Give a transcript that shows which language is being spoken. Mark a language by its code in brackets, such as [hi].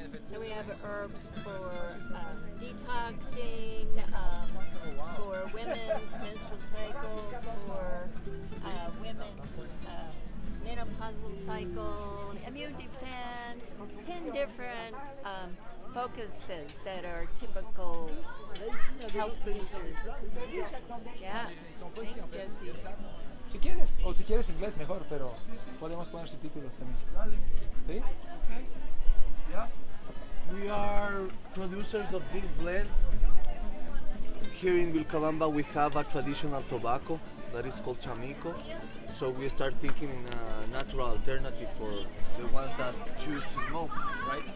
[en] So we have herbs for detoxing, for women's menstrual cycle, for women's menopausal cycle, immune defense, 10 different focuses that are typical health boosters. Yeah. Thanks, Jesse. [es] Si quieres, o si quieres inglés mejor, pero podemos poner subtítulos también. ¿Sí? [en] Yeah. We are producers of this blend. Here in Vilcabamba we have a traditional tobacco that is called chamico. So we start thinking in a natural alternative for the ones that choose to smoke, right?